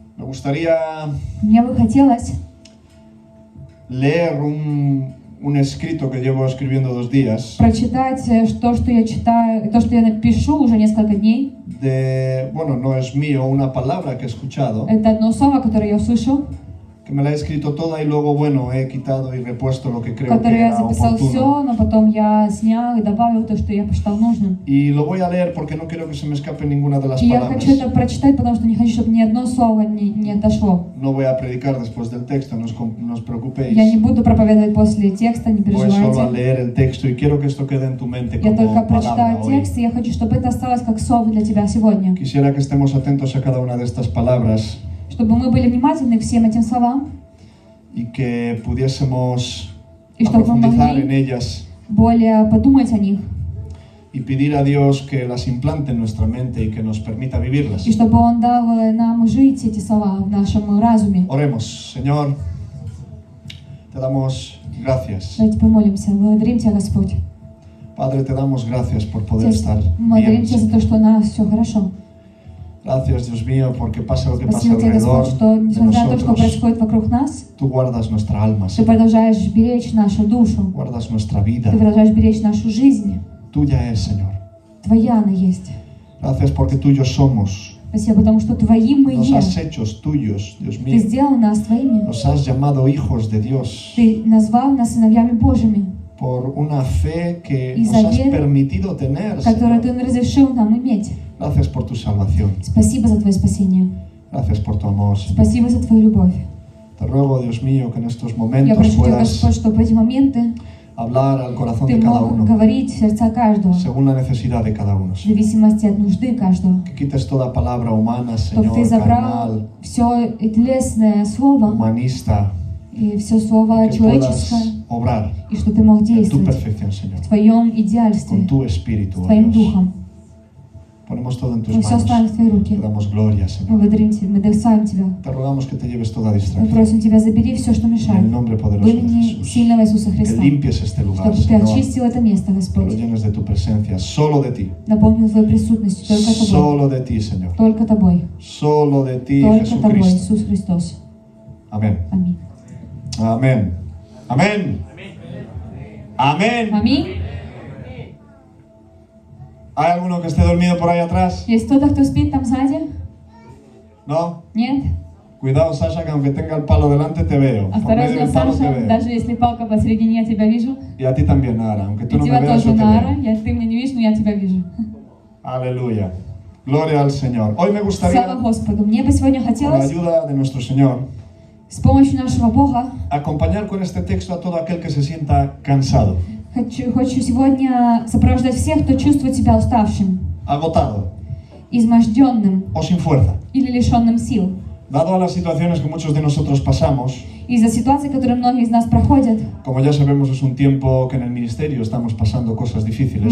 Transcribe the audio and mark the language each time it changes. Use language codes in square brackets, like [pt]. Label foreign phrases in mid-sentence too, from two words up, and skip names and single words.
[es] gustaría [ru] Мне бы хотелось [es] leer un escrito que llevo escribiendo 2 días [ru] прочитать то, что я читаю, то, что я напишу уже несколько дней. [es] bueno, no es mío, una palabra que he escuchado, [ru] Это одно слово, которое я услышал, [es] que me la he escrito toda y luego, bueno, he quitado y repuesto lo que creo que [ru] которое я [es] era [ru] записал [es] oportuno. [ru] все, но потом я снял и добавил то, что я посчитал нужным. [es] Y lo voy a leer porque no quiero que se me escape ninguna de las [ru] И я [es] palabras. [ru] хочу это прочитать, потому что не хочу, чтобы ни одно слово не отошло. [es] No voy a predicar después del texto, no os preocupéis. [ru] Я не буду проповедовать после текста, не [es] Voy solo a [ru] переживайте. [es] leer el texto y quiero que esto quede en tu mente [ru] Я только [es] como palabra [ru] прочитаю [es] hoy. [ru] текст, и я хочу, чтобы это осталось как слово для тебя сегодня. [es] Quisiera que estemos atentos a cada una de estas palabras [ru] Чтобы мы были внимательны к всем этим словам, [es] y que pudiésemos [ru] y чтобы мы [es] profundizar en [ru] могли [es] ellas [ru] более подумать о них, [es] y pedir a Dios que las implante en nuestra mente y que nos permita vivirlas. [ru] и чтобы Он дал нам жить эти слова в нашем разуме. [es] Oremos, Señor, te damos gracias. [ru] Давайте помолимся. Благодарим Тебя, Господь. [es] Padre, te damos gracias por poder [ru] Отец, [es] estar [ru] благодарим [es] bien. [ru] Тебя за то, что у нас все хорошо. [es] Gracias, Dios mío, porque pase lo que pase [ru] Спасибо Тебе, [es] alrededor [ru] Господь, что [es] de [ru] несмотря на то, что [es] nosotros, [ru] происходит вокруг нас, [es] tú guardas nuestra alma, [ru] Ты [es] Señor. [ru] продолжаешь беречь нашу душу, [es] Guardas nuestra vida. [ru] Ты продолжаешь беречь нашу жизнь. [es] Tuya es, Señor. [ru] Твоя она есть. [es] Gracias porque tuyos somos. [ru] Спасибо, потому что Твоим мы [es] Nos [ru] есть. [es] has hecho tuyos, Dios [ru] Ты [es] mío. [ru] сделал нас Твоими. [es] Nos has llamado hijos de Dios [ru] Ты назвал нас сыновьями Божьими, [es] por una fe que Y nos has saber, permitido tener, [ru] которую [es] Señor. [ru] Ты разрешил нам иметь. [es] Gracias por tu salvación. [ru] Спасибо за Твое спасение. [es] Gracias por tu amor, Señor. [ru] Спасибо за Твою любовь. [es] Te ruego, Dios mío, que en estos [ru] Я [es] momentos [ru] прошу Тебя, [es] puedas [ru] Господь, чтобы в эти моменты [es] hablar al corazón [ru] Ты [es] de cada [ru] мог [es] uno, [ru] говорить в сердца каждого, [es] según la necesidad de cada uno. [ru] в зависимости от нужды каждого. [es] Que quites toda palabra humana, [ru] Чтобы [es] Señor, [ru] Ты забрал [es] carnal, [ru] все телесное слово [es] humanista, [ru] и все слово [es] que [ru] человеческое, [es] puedas obrar [ru] и что Ты мог [es] en tu [ru] действовать [es] perfección, Señor, [ru] в Твоем идеальстве, [es] con tu espíritu, [ru] с [es] oh [ru] Твоим [es] Dios. [ru] Духом. [es] Ponemos todo en tus [ru] Мы все [es] manos. [ru] ставим в Твои [es] Te [ru] руки. [es] damos gloria, Señor. [ru] Мы благодарим Тебя, мы доставим Тебя. [es] Te rogamos que te lleves toda [ru] Мы [es] distracción. [ru] просим Тебя, забери все, что [es] En el [ru] мешает. [es] nombre [ru] В [es] poderoso de [ru] имени [es] Jesús. [ru] сильного Иисуса [es] Que [ru] Христа. [es] limpies este lugar, [ru] Чтобы Ты [es] Señor. [ru] очистил это место, [es] Que lo [ru] Господь. [es] llenes de tu presencia, solo de ti. [ru] Наполнил Твоей присутностью только Тобой. [es] Solo de ti, Señor. [ru] Только Тобой. [es] Solo de ti, [ru] Только Тобой, [es] Jesucristo. [ru] Иисус Христос. [es] Amén. [ru] Аминь. [es] Amén. Amén. Amén. [ru] Аминь. [es] ¿Hay alguno que esté dormido por ahí atrás? [ru] Есть кто-то, кто спит там сзади? [es] ¿No? [ru] Нет? [es] Cuidado, Sasha, que aunque tenga el palo delante te veo. Por medio [ru] Осторожно, [es] del palo te [ru] Саша, [es] veo. [ru] даже если палка посередине, я тебя вижу. [es] Y a ti también, Nara. Aunque tú [ru] И [es] no me [ru] тебя [es] veas, [ru] тоже, [es] yo te [ru] Нара. [es] veo. [ru] Ты меня не видишь, но я тебя вижу. [es] Aleluya. Gloria al Señor. Hoy me [ru] Слава [es] gustaría, [ru] Господу. Мне бы сегодня [es] con la [ru] хотелось [es] ayuda de nuestro Señor, [ru] с помощью нашего Бога, [es] acompañar con este texto a todo aquel que se sienta cansado, [ru] хочу сегодня сопровождать всех, кто чувствует себя уставшим, [es] agotado [ru] изможденным [es] o sin fuerza. [ru] или лишенным сил. [es] Dado a las situaciones que muchos de nosotros pasamos, [ru] Из-за ситуаций, которые многие из нас проходят, [es] como ya sabemos, es un tiempo que en el ministerio estamos pasando cosas difíciles.